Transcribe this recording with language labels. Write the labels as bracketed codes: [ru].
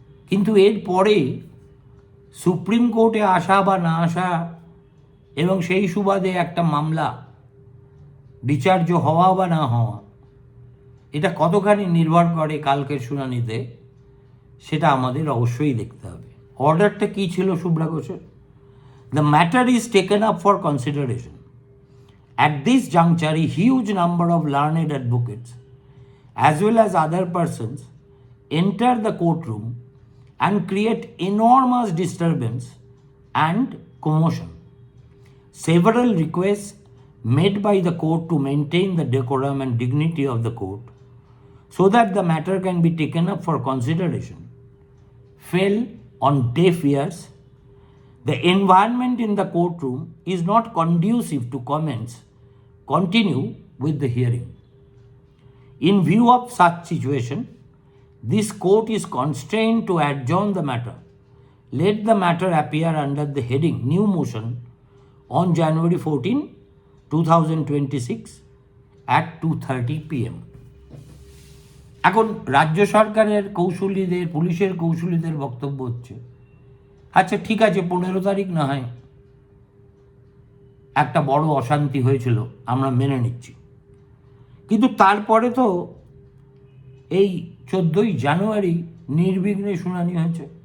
[bn] কিন্তু এর পরে সুপ্রিম কোর্টে আসা বা না আসা এবং সেই সুবাদে একটা মামলা বিচার্য হওয়া বা না হওয়া, এটা কতখানি নির্ভর করে কালকের শুনানিতে, সেটা আমাদের অবশ্যই দেখতে হবে। অর্ডারটা কী ছিল শুভ্রা ঘোষের? [en] The matter is taken up for consideration. At this juncture, a huge number of learned advocates as well as other persons enter the courtroom and create enormous disturbance and commotion. Several requests made by the court to maintain the decorum and dignity of the court so that the matter can be taken up for consideration fell on deaf ears. The environment in the courtroom is not conducive to comments. Continue with the hearing. In view of such situation, this court is constrained to adjourn the matter. Let the matter appear under the heading New Motion on January 14, 2026 at 2:30 PM. [bn] এখন রাজ্য সরকারের কৌশলীদের, পুলিশের কৌশলীদের বক্তব্য হচ্ছে, আচ্ছা ঠিক আছে, 15 তারিখ না হয় একটা বড় অশান্তি হয়েছিল, আমরা মেনে নিচ্ছি, কিন্তু তারপরে তো এই 14ই জানুয়ারি নির্বিঘ্নে শুনানি হয়েছে।